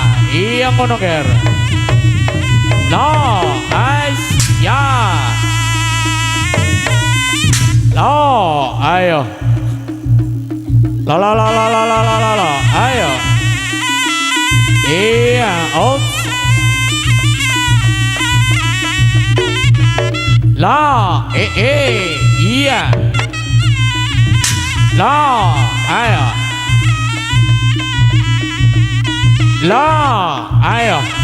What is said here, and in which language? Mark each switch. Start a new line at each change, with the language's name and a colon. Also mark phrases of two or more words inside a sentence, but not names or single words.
Javanese: iya ngono ger. La ais ya. La ayo. La la la la la la la la la ayo. Iya out. La iya. La ayo. La ayo.